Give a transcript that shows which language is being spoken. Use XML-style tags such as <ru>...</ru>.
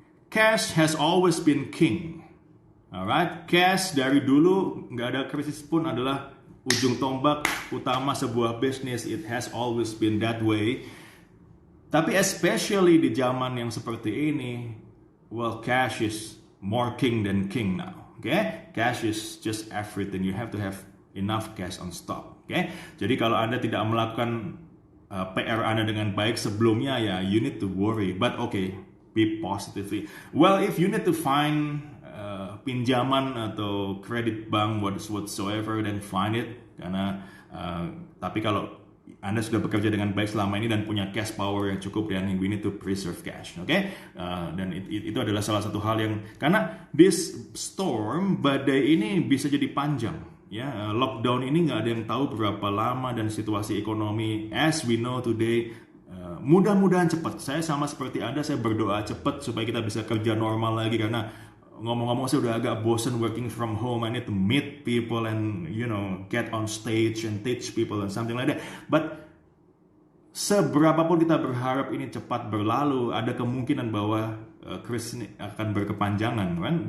<en>Cash has always been king.</en> <id>Alright, cash dari dulu nggak ada krisis pun adalah ujung tombak utama sebuah bisnis.</id> <en>It has always been that way. Tapi especially</en> <id>di zaman yang seperti ini,</id> <en>well, cash is more king than king now. Okay, cash is just everything. You have to have enough cash on stock.</en> <id>Okay, jadi kalau Anda tidak melakukan PR Anda dengan baik sebelumnya, ya,</id> <en>you need to worry. But okay, be positively. Well, if you need to find</en> <id>pinjaman atau kredit bank</id> <en>whatsoever, then find it.</en> <id>Karena tapi kalau Anda sudah bekerja dengan baik selama ini dan punya cash power yang cukup, dan</id> <en>we need to preserve cash, okay?</en> <id>Dan itu adalah salah satu hal yang, karena</id> <en>this storm,</en> <id>badai ini bisa jadi panjang. Ya, lockdown ini nggak ada yang tahu berapa lama, dan situasi ekonomi</id> <en>as we know today,</en> <id>mudah-mudahan cepat. Saya sama seperti Anda, saya berdoa cepat supaya kita bisa kerja normal lagi, karena ngomong-ngomong saya udah agak bosen</id> <en>working from home. I need to meet people and get on stage and teach people and something like that.</en> <id>But seberapapun kita berharap ini cepat berlalu, ada kemungkinan bahwa krisis ini akan berkepanjangan, kan?</id>